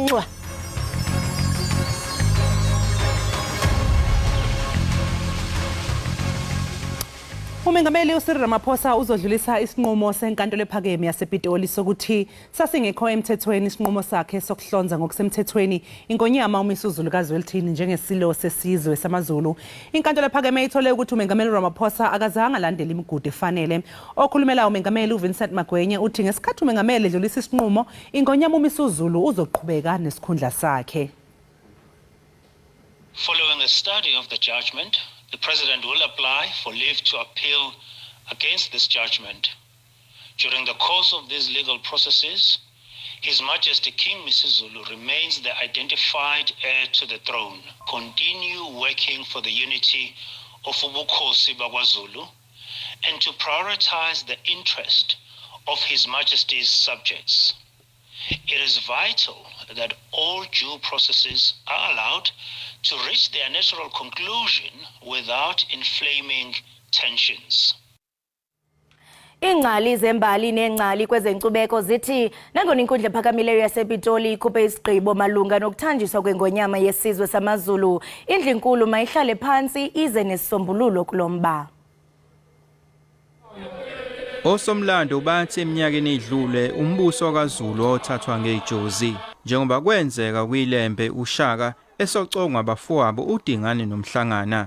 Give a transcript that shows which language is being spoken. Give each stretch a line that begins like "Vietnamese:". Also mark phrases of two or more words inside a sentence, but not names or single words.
Zulu: Umengameli uCyril Ramaphosa uzodlulisa isinqumo senkantolo ephakeme yasePitoli sokuthi sasingekho emthethweni isinqumo sakhe sokuhlonza ngokusemthethweni iNgonyama uMisuzulu kaZwelithini njengesilo sesizwe samaZulu. Inkantolo ephakeme ithole ukuthi uMengameli Ramaphosa akazange alandele imigudu efanele. Okhulumela uMengameli uVincent Magwenye uthi ngesikhathi uMengameli edlulisa isinqumo iNgonyama uMisuzulu uzoqhubeka nesikhundla sakhe.
English: Following a study of the judgment, the President will apply for leave to appeal against this judgment. During the course of these legal processes, His Majesty King Misuzulu remains the identified heir to the throne. Continue working for the unity of Ubukhosi BakwaZulu and to prioritize the interest of His Majesty's subjects. It is vital that all due processes are allowed to reach their natural conclusion without inflaming tensions.
Xhosa: Ingcali zembali nengcali kwezenkcubeko zithi nangona inkundla ephakamileyo yasePitoli ikhuphe isigqibo malunga nokuthanjiswa kwengonyama yesizwe samaZulu, indlu-nkulu mayihlale phansi ize nesisombululo kulomba.
Zulu: Osomlando bathi eminyakeni edlule umbuso kaZulu othathwa ngejozi njengoba kwenzeka kwilembe uShaka esocongwa abafowabo uDingane noMhlangana.